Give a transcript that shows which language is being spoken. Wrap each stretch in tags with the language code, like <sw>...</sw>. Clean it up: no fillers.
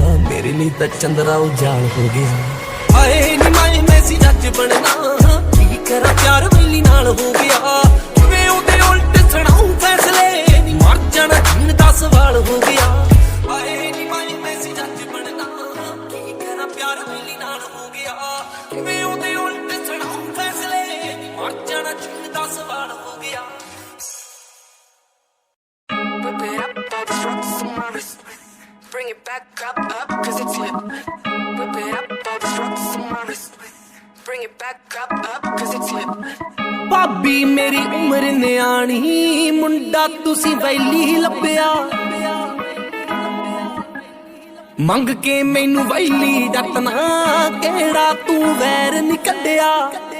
<pa>ਮੇਰੇ ਲਈ ਤਾਂ ਚੰਦਰਾ ਉਜਾਲ ਹੋ ਗਿਆ ਆਏ ਨੀ ਮੈਂ ਸੀ ਜੱਜ ਬਣਨਾ ਕੀ ਕਰਾਂ ਪਿਆਰ ਵੇਲੀ ਨਾਲ ਹੋ ਗਿਆ ਕਿਵੇਂ ਉਹਦੇ ਉਲਟ ਸੁਣਾਉ ਫੈਸਲੇ ਨੀ ਮਰ ਜਾਣਾ ਜੀਣ ਦਾ ਸਵਾਲ ਹੋ ਗਿਆ ਆਏ ਨੀ ਮੈਂ ਸੀ ਜੱਜ ਬਣਨਾ ਕੀ ਕਰਾਂ ਪਿਆਰ ਵੇਲੀ ਨਾਲ ਹੋ ਗਿਆ ਕਿਵੇਂ ਉਹਦੇ ਉਲਟ ਸੁਣਾਉ ਫੈਸਲੇ ਨੀ ਮਰ ਜਾਣਾ ਜੀਣ ਦਾ ਸਵਾਲ ਹੋ ਗਿਆ</pa> <en>Whip it up, all the rocks on my wrist. Bring it back up, cause it's lit. Whip it up, all the rocks on my wrist. Bring it back up, cause it's lit.</en> <pa>ਭਾਬੀ ਮੇਰੀ ਉਮਰ ਨਿਆਣੀ ਮੁੰਡਾ ਤੁਸੀਂ ਵੈਲੀ ਲੱਭਿਆ ਮੰਗ ਕੇ ਮੈਨੂੰ ਵੈਲੀ ਜੱਟ ਨਾ ਕਿਹੜਾ ਤੂੰ ਵੈਰ ਨੀ ਕੱਢਿਆ</pa>